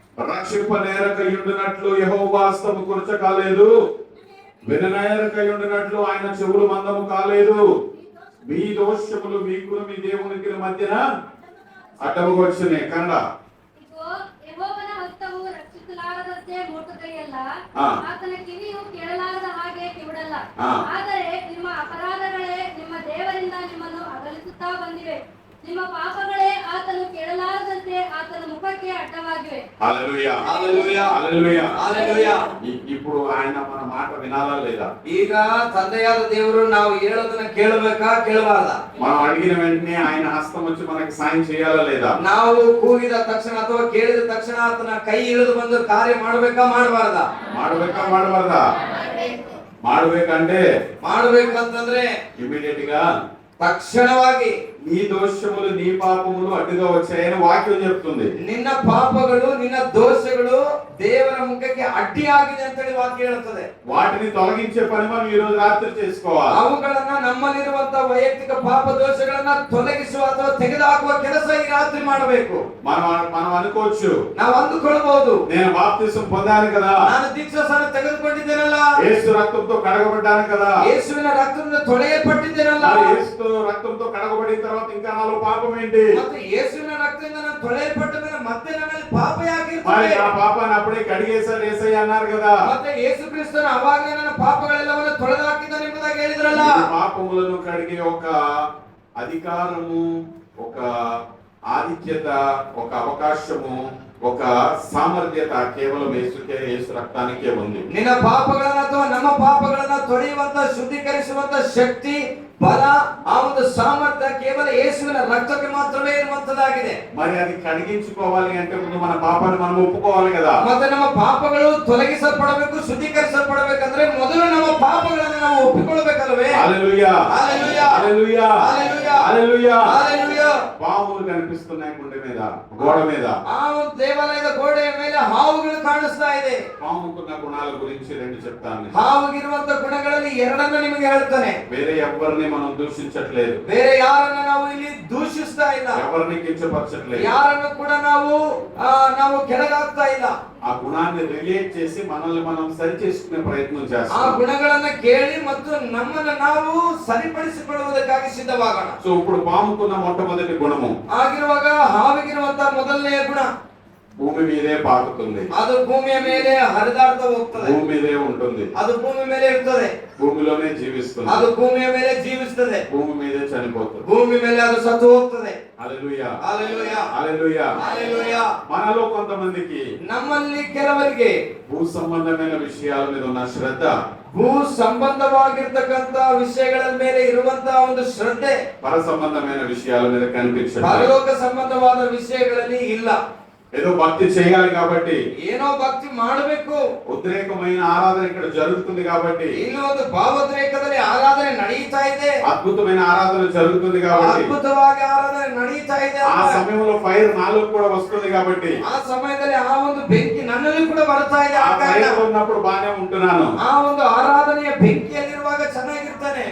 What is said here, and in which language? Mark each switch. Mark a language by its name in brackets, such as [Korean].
[Telugu] రక్షింపనేరకై ఉండునట్లు యెహోవా హస్తము కురచ కాలేదు, విననేరకై ఉండునట్లు ఆయన చెవులు మందము కాలేదు. మీ దోషములు మీకును మీ దేవునికి మధ్యన అడ్డముగా వచ్చినాయి. కన్నడ [Kannada] ಯೆಹೋವನ ಹಸ್ತವು ರಕ್ಷಿಸಲಾರದಂತೆ ಮೋಟುಕೈಯಲ್ಲ, ಆ. ಆತನ ಕಿವಿಯು ಕೇಳಲಾರದ ಹಾಗೆ ಕಿವಿಡಲ್ಲ. ಆ. ಆದರೆ ನಿಮ್ಮ ಅಪರಾಧಗಳೇ ನಿಮ್ಮ ದೇವರಿಂದ ನಿಮ್ಮನ್ನು ಅಗಲಿಸುತ್ತಾ ಬಂದಿವೆ. ನಿಮ್ಮ ಪಾಪಗಳೇ ಆತನು ಕೇಳಲಾರದಂತೆ ಆತನ ಮುಖಕ್ಕೆ ಅಡ್ಡವಾಗಿವೆ. [Telugu] హల్లెలూయా హల్లెలూయా హల్లెలూయా హల్లెలూయా. ఇప్పుడు ఆయన మన మాట వినాలా లేదా? [Kannada] ಈಗ ತಂದೆಯಾದ ದೇವರು ನಾವು ಹೇಳೋದನ್ನ ಕೇಳಬೇಕಾ ಕೇಳಬಾರದಾ? [Telugu] మనం అడిగిన వెంటనే ఆయన హస్తం వచ్చి మనకి సాయం చేయాలా లేదా? [Kannada] ನಾವು ಕೂಗಿದ ತಕ್ಷಣ ಅಥವಾ ಕೇಳಿದ ತಕ್ಷಣ ಆತನ ಕೈ ಇಳಿದು ಬಂದು ಕಾರ್ಯ ಮಾಡಬೇಕಾ ಮಾಡಬಾರದಾ? ಮಾಡಬೇಕಾ ಮಾಡಬಾರದಾ? ಮಾಡಬೇಕಂటే ಮಾಡಬೇಕಂತಂದ್ರೆ [Telugu] ఇమిడియట్ గా [Kannada] ತಕ್ಷಣವಾಗಿ [Telugu] నీ దోషములు నీ పాపములు అడ్డుగా వచ్చాయని వాక్యం చెప్తుంది. [Kannada] ನಿನ್ನ ಪಾಪಗಳು ನಿನ್ನ ದೋಷಗಳು ದೇವರ ಮುಖಕ್ಕೆ ಅಡ್ಡಿಯಾಗಿದೆ ಅಂತ ಹೇಳಿ ವಾಕ್ಯ ಹೇಳುತ್ತದೆ. [Telugu] వాటిని తొలగించే పని మనం ఈ రోజు రాత్రి చేసుకోవాలి. [Kannada] ಅವುಗಳನ್ನ ನಮ್ಮಲ್ಲಿರುವಂತ ವೈಯಕ್ತಿಕ ಪಾಪ ದೋಷಗಳನ್ನ ತೊಲಗಿಸುವ ಅಥವಾ ತೆಗೆದುಹಾಕುವ ಕೆಲಸ ಈ ರಾತ್ರಿ ಮಾಡಬೇಕು. [Telugu] మనం అనుకోవచ్చు, [Kannada] ನಾವು ಅಂದುಕೊಳ್ಳಬಹುದು, [Telugu] నేను బాప్తిసం పొందాను కదా, [Kannada] ನಾನು ದೀಕ್ಷಾಸ್ನಾನ ತೆಗೆದುಕೊಂಡಿದ್ದೇನಲ್ಲ, [Telugu] యేసు రక్తంతో కడగబడ్డాను కదా, [Kannada] ಯೇಸುವಿನ ರಕ್ತದಿಂದ ತೊಳೆಯಲ್ಪಟ್ಟಿದ್ದೇನಲ್ಲ, [Telugu] యేసు రక్తంతో కడగబడిన తర్వాత ఇంకా నాలో పాపం ఏంటి? [Kannada] ಮತ್ತೆ ಯೇಸುವಿನ ರಕ್ತದಿಂದ ನಾನು ತೊಳೆಯಲ್ಪಟ್ಟ ಮೇಲೆ ಮತ್ತೆ ನನ್ನಲ್ಲಿ ಪಾಪ [Telugu] మరి [Kannada] ಯಾಕಿರ್ತದೆ? [Telugu] ఆ పాపాన్ని అప్పుడే కడిగేశారు యేసయ్య అన్నారు కదా. [Kannada] ಮತ್ತೆ ಯೇಸು ಕ್ರಿಸ್ತನು ಅವಾಗಲೇ ನನ್ನ ಪಾಪಗಳೆಲ್ಲವನ್ನು ತೊಳೆದು ಹಾಕಿದ್ದಾನೆ ಎಂಬುದಾಗಿ ಹೇಳಿದ್ರಲ್ಲ. [Telugu] ఈ పాపములను కడిగే ఒక అధికారము, ఒక ఆధిక్యత, ఒక అవకాశము, ఒక సామర్థ్యత కేవలం యేసు రక్తానికే ఉంది. [Kannada] ನಿನ್ನ ಪಾಪಗಳನ್ನ ಅಥವಾ ನಮ್ಮ ಪಾಪಗಳನ್ನ ತೊಳೆಯುವಂತ ಶುದ್ಧೀಕರಿಸುವಂತ ಶಕ್ತಿ, ಬಲ, ಆ ಒಂದು ಸಾಮರ್ಥ್ಯ ಕೇವಲ ಯೇಸುವಿನ ರಕ್ತಕ್ಕೆ ಮಾತ್ರವೇ ಇರುವಂತದ್ದಾಗಿದೆ. [Telugu] మరి అది కడిగించుకోవాలి అంటే ముందు మన పాపాన్ని మనం ఒప్పుకోవాలి కదా. [Kannada] ಮತ್ತೆ ನಮ್ಮ ಪಾಪಗಳು ತೊಲಗಿಸಲ್ಪಡಬೇಕು, ಶುದ್ಧೀಕರಿಸಲ್ಪಡಬೇಕಂದ್ರೆ ಮೊದಲು ನಮ್ಮ ಪಾಪಗಳನ್ನು ನಾವು ಒಪ್ಪಿಕೊಳ್ಳಬೇಕಲ್ವೇ? [Telugu] హల్లెలూయా హల్లెలూయా హల్లెలూయా హల్లెలూయా హల్లెలూయా హల్లెలూయా. పాములు కనిపిస్తున్నాయి గుండె మీద, గోడ మీద. [Kannada] ఆ ಒಂದು ದೇವಾಲಯದ ಗೋಡೆಯ ಮೇಲೆ ಹಾವುಗಳು ಕಾಣಿಸ್ತಾ ಇದೆ. [Telugu] పాముకున్న గుణాల గురించి రెండు చెప్తాను. [Kannada] ಹಾವಿಗಿರುವಂತ ಗುಣಗಳಲ್ಲಿ ಎರಡನ್ನ ನಿಮಗೆ ಹೇಳ್ತಾನೆ. [Telugu] వేరే ఎవరిని మనం దూషించట్లేదు, [Kannada] ಬೇರೆ ಯಾರನ್ನ ನಾವು ಇಲ್ಲಿ ದೂಷಿಸ್ತಾ ಇಲ್ಲ, [Telugu] ఎవరిని కించపరచట్లేదు, [Kannada] ಯಾರನ್ನು ಕೂಡ ನಾವು ಕೆಳಗಾಗ್ತಾ ಇಲ್ಲ. [Telugu] ఆ గుణాన్ని రిలేట్ చేసి మనల్ని మనం సరి చేసుకునే ప్రయత్నం ಆ చేస్తాం. [Kannada] ಗುಣಗಳನ್ನ ಕೇಳಿ ಮತ್ತು ನಮ್ಮನ್ನ ನಾವು ಸರಿಪಡಿಸಿಕೊಳ್ಳುವುದಕ್ಕಾಗಿ ಸಿದ್ಧವಾಗೋಣ. [Telugu] సో ఇప్పుడు పాముకున్న మొట్టమొదటి గుణము, [Kannada] ಆಗಿರುವಾಗ ಹಾವಿಗಿರುವಂತ ಮೊದಲನೆಯ ಗುಣ, [Telugu] భూమి మీదే పాకుతుంది, [Kannada] ಅದು ಭೂಮಿಯ ಮೇಲೆ ಹರಿದಾಡ್ತಾ ಹೋಗ್ತದೆ, [Telugu] భూమి మీదే ఉంటుంది, [Kannada] ಅದು ಭೂಮಿ ಮೇಲೆ ಇರ್ತದೆ, [Telugu] భూమిలోనే జీవిస్తుంది, [Kannada] ಅದು ಭೂಮಿಯ ಮೇಲೆ ಜೀವಿಸ್ತದೆ, [Telugu] భూమి మీదే చనిపోతుంది. [Kannada] ಭೂಮಿ ಮೇಲೆ ಅದು ಸತ್ತು ಹೋಗ್ತದೆ. [Telugu] హల్లెలూయా, హల్లెలూయా, హల్లెలూయా. హల్లెలూయా. మనలో కొంతమందికి [Kannada] ನಮ್ಮಲ್ಲಿ ಕೆಲವರಿಗೆ [Telugu] భూ సంబంధమైన విషయాల మీద ఉన్న శ్రద్ధ, [Kannada] ಭೂ ಸಂಬಂಧವಾಗಿರ್ತಕ್ಕಂತ ವಿಷಯಗಳ ಮೇಲೆ ಇರುವಂತಹ ಒಂದು ಶ್ರದ್ಧೆ [Telugu] పర సంబంధమైన విషయాల మీద కనిపించదు. [Kannada] ಪರಲೋಕ ಸಂಬಂಧವಾದ ವಿಷಯಗಳಲ್ಲಿ ಇಲ್ಲ. [Telugu] ఏదో భక్తి చేయాలి కాబట్టి, [Kannada] ಏನೋ ಭಕ್ತಿ ಮಾಡಬೇಕು, [Telugu] ఉద్రేకమైన ఆరాధన ఇక్కడ జరుగుతుంది కాబట్టి, [Kannada] ಇಲ್ಲಿ ಒಂದು ಭಾವೋದ್ರೇಕದಲ್ಲಿ ಆರಾಧನೆ ನಡೀತಾ ಇದೆ, [Telugu] అద్భుతమైన ఆరాధన జరుగుతుంది కాబట్టి, [Kannada] ಅದ್ಭುತವಾಗಿ ಆರಾಧನೆ ನಡೀತಾ ಇದೆ, [Telugu] ఆ సమయంలో ఫైర్ నాలో కూడా వస్తుంది కాబట్టి, [Kannada] ಆ ಸಮಯದಲ್ಲಿ ಆ ಒಂದು ಬೆಂಕಿ ನನ್ನಲ್ಲಿ ಕೂಡ ಬರ್ತಾ ಇದೆ. ఆ ಆ ಕಾರಣ [Telugu] ఫైర్ ఉన్నప్పుడు బానే ఉంటున్నాను. [Kannada] ಆ ಒಂದು ಆರಾಧನೆಯ ಬೆಂಕಿಯಲ್ಲಿರುವಾಗ ಚೆನ್ನಾಗಿರ್ತಾನೆ.